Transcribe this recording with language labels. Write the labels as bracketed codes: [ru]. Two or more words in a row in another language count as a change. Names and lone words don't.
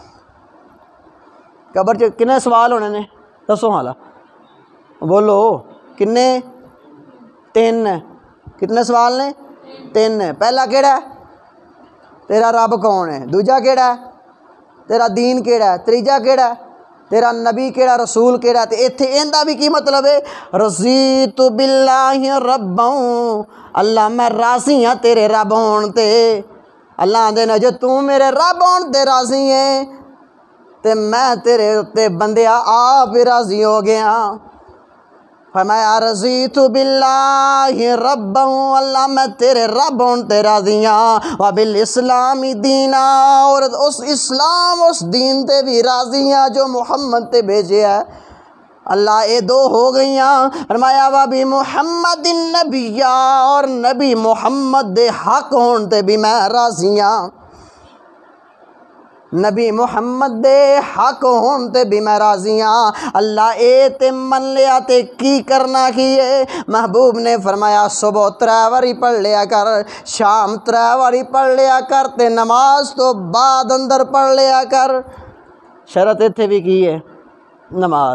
[pa] قبر چ کنے سوال ہونے نے دسو حالا، بولو کنے؟ 3۔ کتنے سوال نے؟ 3۔ پہلا کیڑا ہے؟ تیرا رب کون ہے؟ دوجا کیڑا ہے؟ تیرا دین کیڑا ہے، تیجا کیڑا ہے، تیرا نبی کیڑا، رسول کیڑا. تے ایتھے ایندا بھی کی مطلب ہے؟ [ar] رضیت باللہ ربا، [pa] اللہ میں راضی ہاں تیرے رب ہون تے. اللہ آندے نے جو تو میرے رب ہون تے راضی ہے تے میں تیرے تے بندیا آپ راضی ہو گیا. فرمایا [ar] رضیت باللہ ربا، [pa] اللہ میں تیرے رب ہون تے راضی ہاں، [ar] وبالاسلام دینا، [pa] اور اس اسلام اس دین تے بھی راضی ہاں جو محمد تے بھیجے ہے. اللہ اے دو ہو گئیاں. فرمایا [ar] وبی محمد النبی، [pa] اور نبی محمد دے حق ہون تے بھی میں راضی ہاں. نبی محمد دے حق ہون تے بھی میں راضی ہاں. اللہ اے تے من لیا تے کی کرنا کیے؟ محبوب نے فرمایا صبح 3 واری پڑھ لیا کر، شام 3 واری پڑھ لیا کر، تے نماز تو بعد اندر پڑھ لیا کر. شرط اتھے بھی کی ہے نماز.